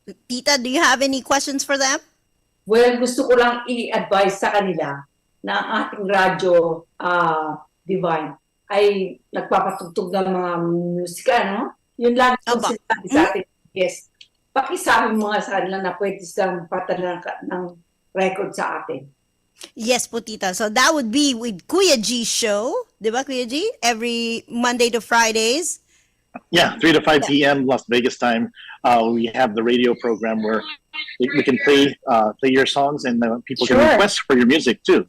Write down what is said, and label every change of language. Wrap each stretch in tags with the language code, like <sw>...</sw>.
<en>Tita, do you have any questions for them?</en> <tl>Well, gusto ko lang i-advise sa kanila na ang ating radyo Divine ay nagpapatugtog ng mga musika, no? Yun lang ang Opo. sinasabi sa ating guest. Pakisabi mo nga sa kanila na pwede silang patala ng record sa atin.</tl> <en>Yes po, Tita. So that would be with Kuya G's show.</en> <tl>Di ba,</tl> <en>Kuya G? Every Monday to Fridays. Yeah, 3 to 5 p.m. Las Vegas time. We have the radio program where we can play your songs, and people can Sure. request for your music too.</en>